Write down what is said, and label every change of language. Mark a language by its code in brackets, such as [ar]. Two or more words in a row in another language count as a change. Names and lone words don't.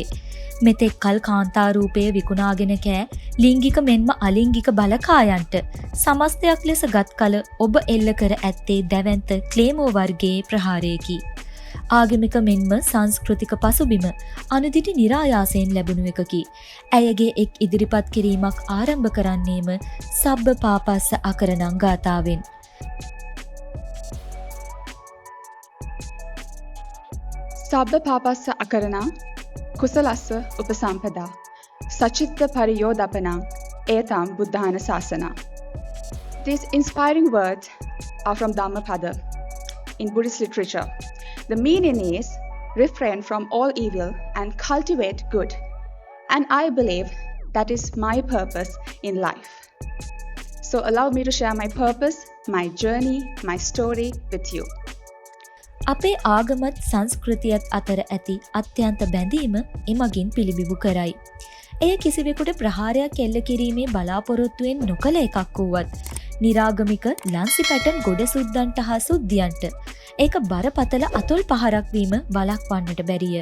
[si] මෙතෙක් කල් කාන්තාරූපය විකුණාගෙන කෑ ලිංගික මෙන්ම අලිංගික බලකායන්ට සමස්තයක් ලෙස ගත් කල ඔබ එල්ල කර ඇත්තේ දැවැන්ත ක්ලේමෝ වර්ගයේ ප්‍රහාරයකි. ආගමික මෙන්ම සංස්කෘතික පසුබිම අනුදිටි නිරායාසයෙන් ලැබුණු එකකි. ඇයගේ එක් ඉදිරිපත් කිරීමක් ආරම්භ කරන්නේම [pi] සබ්බ පාපස්ස අකරණං [si] ගාථාවෙන්. [pi] සබ්බ පාපස්ස අකරණං කුසලස්ස උපසම්පදා සචිත්ත පරියෝදපනං ඒතම් බුද්ධාන ශාසනං. [en] These inspiring words are from Dhammapada in Buddhist literature. The meaning is refrain from all evil and cultivate good. And I believe that is my purpose in life. So allow me to share my purpose, my journey, my story with you. [si] අපේ ආගමත් සංස්කෘතියත් අතර ඇති අත්‍යන්ත බැඳීම එමගින් පිළිබිඹු කරයි. එය කිසිවෙකුට ප්‍රහාරයක් එල්ල කිරීමේ බලාපොරොත්තුවෙන් නොකළ එකක් වුවත් නිරාගමික ලන්සි පැටන් ගොඩ සුද්දන්ට හා සුද්දියන්ට ඒක බරපතල අතොල් පහරක් වීම වළක්වන්නට බැරිය.